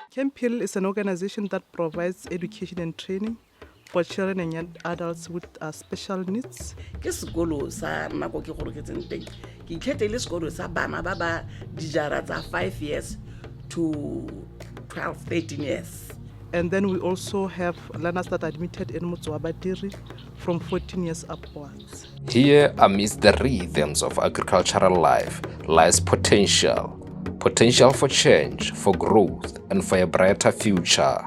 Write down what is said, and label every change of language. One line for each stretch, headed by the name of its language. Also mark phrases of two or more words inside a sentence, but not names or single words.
English: Camphill is an organization that provides education and training for children and young adults with special needs.
Tswana: Ke sekolo sa nako ke gore ke tseng teng ke ikgethele sekolo sa bana ba ba dijara tsa
English: 5 years to 12-13 years. And then we also have learners that are admitted in Motswabadiri from 14 years upwards. Here, amidst the rhythms of agricultural life, lies potential for change, for growth, and for a brighter future.